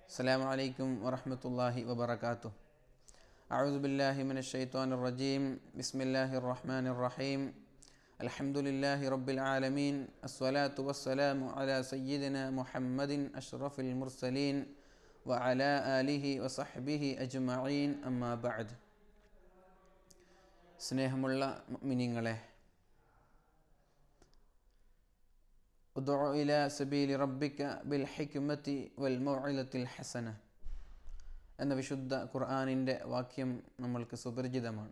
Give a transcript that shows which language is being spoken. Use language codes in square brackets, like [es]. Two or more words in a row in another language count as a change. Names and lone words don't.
[ar] السلام عليكم ورحمة الله وبركاته. أعوذ بالله من الشيطان الرجيم. بسم الله الرحمن الرحيم. الحمد لله رب العالمين. الصلاة والسلام على سيدنا محمد أشرف المرسلين وعلى آله وصحبه أجمعين. أما بعد. [ml] സ്നേഹമുള്ള മുഅ്മിനീങ്ങളെ, [ar] ادع إلى سبيل ربك بالحكمة والموعظة الحسنة [ml] എന്ന വിശുദ്ധ ഖുർആനിൻ്റെ വാക്യം നമ്മൾക്ക് സുപരിചിതമാണ്.